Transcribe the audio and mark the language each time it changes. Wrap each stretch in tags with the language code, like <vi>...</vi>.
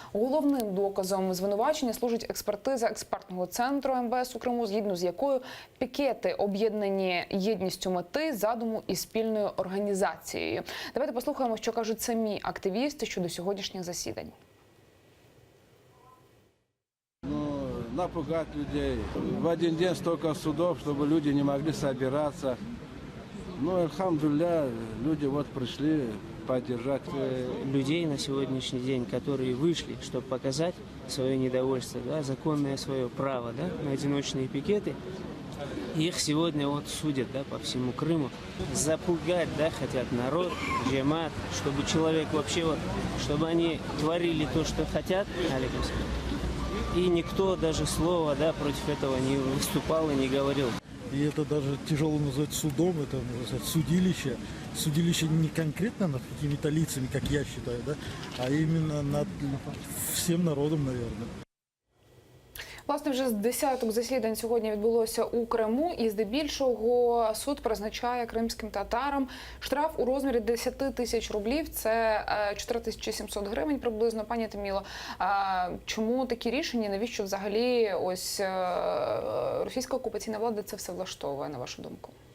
<uk>Головним доказом звинувачення служить експертиза експертного центру МВС у Криму, згідно з якою пікети об'єднані єдністю мети, задуму і спільною організацією. Давайте послухаємо, що кажуть самі активісти щодо сьогоднішніх засідань.</uk> <ru>Напугать людей. В один день столько судов, чтобы люди не могли собираться. Ну, альхамдулилля, люди вот пришли поддержать. Людей на сегодняшний день, которые вышли, чтобы показать свое недовольство, да, законное свое право, да, на одиночные пикеты. Их сегодня вот судят, да, по всему Крыму. Запугать, да, хотят народ, джемат, чтобы человек вообще вот, чтобы они творили то, что хотят, и никто даже слова, да, против этого не выступал и не говорил. И это даже тяжело назвать судом, это, можно сказать, судилище. Судилище не конкретно над какими-то лицами, как я считаю, да, а именно над всем народом, наверное.</ru> <uk>Власне, вже з десяток засідань сьогодні відбулося у Криму, і здебільшого суд призначає кримським татарам штраф у розмірі 10 тисяч рублів, це 4700 гривень приблизно. Пані Таміло, чому такі рішення, навіщо взагалі ось російська окупаційна влада це все влаштовує, на вашу думку?</uk>